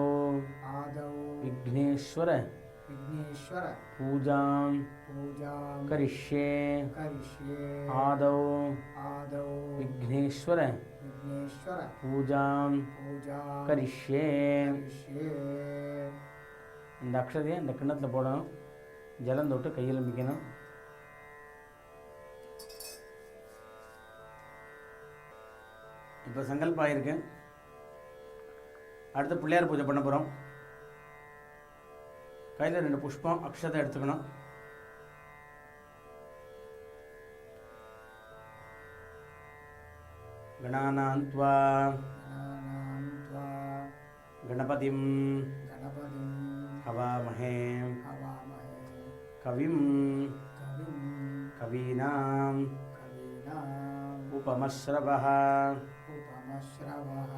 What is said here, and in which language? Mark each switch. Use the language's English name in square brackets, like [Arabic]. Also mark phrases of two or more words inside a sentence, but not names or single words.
[Sanskrit] आदौ விக்னேஸ்வர विघ्नेश्वर பூஜாம் पूजां கரிஷ்யே. करिष्ये. ஆதௌ आदौ விக்னேஸ்வர विघ्नेश्वर பூஜாம் पूजां கரிஷ்யே. करिष्ये. [Tamil] இந்த அக்ஷதையை இந்த கிண்ணத்தில் போடணும். ஜலம் தொட்டு கையில் மிக்கணும். இப்போ சங்கல்பம் ஆயிருக்கு. அடுத்து பிள்ளையார் பூஜை பண்ண போகிறோம். கையில் 2 புஷ்பம் அக்ஷதை எடுத்துக்கணும். [Sanskrit] கணானாந்த்வா गणानां त्वा கணபதிம் गणपतिं ஹவாமஹே हवामहे கவிம் कविं கவீனாம் कवीनाम् उपमश्रवः उपमश्रवः